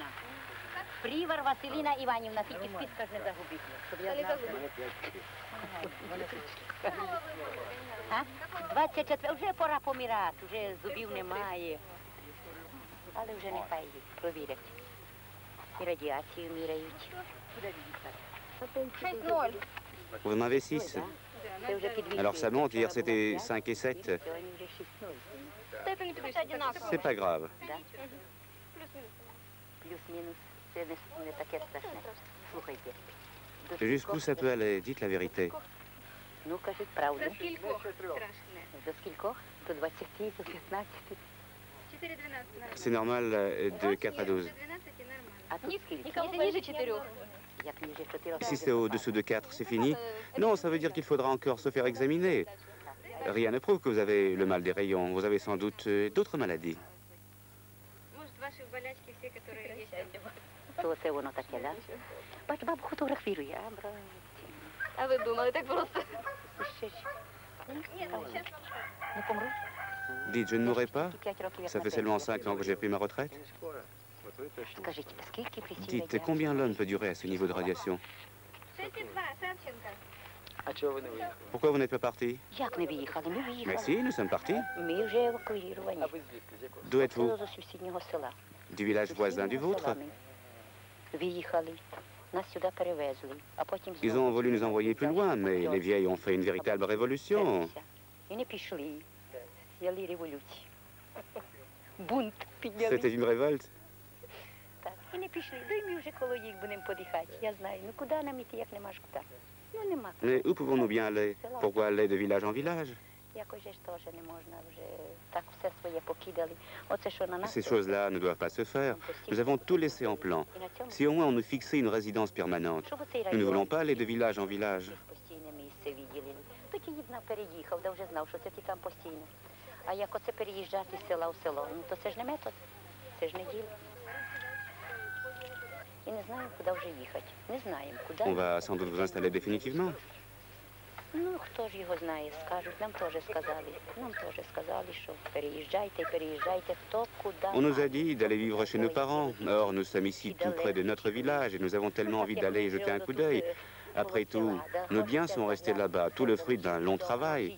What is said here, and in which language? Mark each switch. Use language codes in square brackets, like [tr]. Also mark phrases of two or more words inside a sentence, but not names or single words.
[uk] Привар Василина Іванівна, тільки списка ж не загубіть, щоб я знала. 24, вже пора помирати, вже зубів немає. Але вже нехай провірять. І радіацію міряють. 6-0. [fr] Vous en avez 6? Alors ça monte, hier c'était 5 et 7. C'est pas grave. [uk] Плюс-мінус, це не таке страшне. Слухайте. [fr] Jusqu'où ça peut aller? Dites la vérité. [uk] Ну, кажіть правду. До скількох страшне? До скількох? До 20, до 15. 4-12 [fr] C'est normal de 4 à 12. [uk] А тут скільки? [ru] Если ниже 4. [uk] Як ніже 4. [fr] Si c'est au-dessous de 4, c'est fini? Non, ça veut dire qu'il faudra encore se faire examiner. Rien ne prouve que vous avez le mal des rayons. Vous avez sans doute d'autres maladies. [ru] Может, ваши болячки все, которые есть. [uk] То це воно таке, да? Бач, бабу фотографірує, а, братці. ви думали, так просто. Не помру. [fr] Dites, je ne mourrai pas? [uk] Тільки 5 років, як [fr] Ça [uk] на [fr] fait seulement [uk] пенсію. [fr] 5 ans que j'ai pris ma retraite. [uk] Скажіть, скільки при цій [fr] Dites, [uk] радіації? [fr] combien l'homme peut durer à ce niveau de radiation? [uk] 32, Савченко. А чого ви не виїхали? [fr] Pourquoi vous n'êtes pas parti? [uk] Як не виїхали? Ми [fr] Mais [uk] виїхали. [fr] si, nous sommes partis. [uk] Ми вже евакуїровані. А ви звідки? З якого? [fr] D'où êtes-vous? [uk] З сусіднього села. [fr] Du village voisin du vôtre? [uk] Виїхали. Нас сюди перевезли. А потім [fr] Ils ont voulu nous envoyer plus loin, mais les vieilles ont fait une véritable révolution. [uk] І не пішли. Взяли революцію. Бунт підняли. [fr] C'était une révolte. [uk] Так, і не пішли. Ну і ми вже коло їх будемо подихати. Я знаю, ну куди нам іти, як нема ж куди. Ну нема куди. [fr] Mais où pouvons-nous bien aller? Pourquoi aller de village en village? [uk] Якось же ж теж не можна вже. Так все своє покидали. Оце що на нас. [fr] Ces choses-là ne doivent pas se faire. Nous avons tout laissé en plan. [uk] І на цьому, [fr] Si au moins on nous fixait une résidence permanente. [uk] щоб оцей [fr] Nous ne [uk] район [fr] voulons pas aller de village en village. [uk] постійне місце виділили. Тоді їдна переїхав, да вже знав, що це ти там постійно. А як оце переїжджати з села в село, ну то це ж не метод, це ж не діло. І не знаємо, куди вже їхати. Не знаємо, куди. [fr] On va sans doute vous installer définitivement. [uk] Ну, хто ж його знає, скажуть, нам теж сказали. Нам теж сказали, що переїжджайте, переїжджайте, хто куди. [fr] On nous a dit d'aller vivre chez nos parents. Or, nous sommes ici tout près de notre village et nous avons tellement envie d'aller y jeter un coup d'œil. Après tout, nos biens sont restés là-bas, tout le fruit d'un long travail.